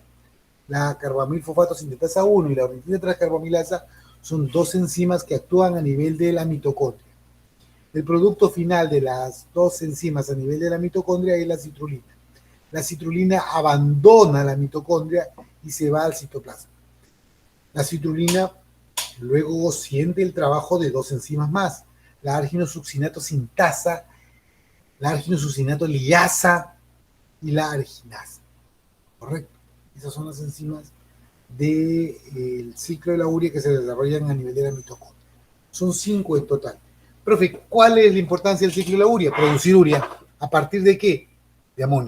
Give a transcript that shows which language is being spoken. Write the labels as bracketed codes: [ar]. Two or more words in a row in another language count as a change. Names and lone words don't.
[es] La carbamilfosfato sintetasa 1 y la ornitina transcarbamilasa son 2 enzimas que actúan a nivel de la mitocondria. El producto final de las 2 enzimas a nivel de la mitocondria es la citrulina. La citrulina abandona la mitocondria y se va al citoplasma. La citrulina luego siente el trabajo de 2 enzimas más, la arginosuccinato sintasa, la arginosuccinato liasa y la arginasa. ¿Correcto? Esas son las enzimas del ciclo de la urea que se desarrollan a nivel de la mitocondria. Son 5 en total. Profe, ¿cuál es la importancia del ciclo de la urea? Producir urea. ¿A partir de qué? De amonio.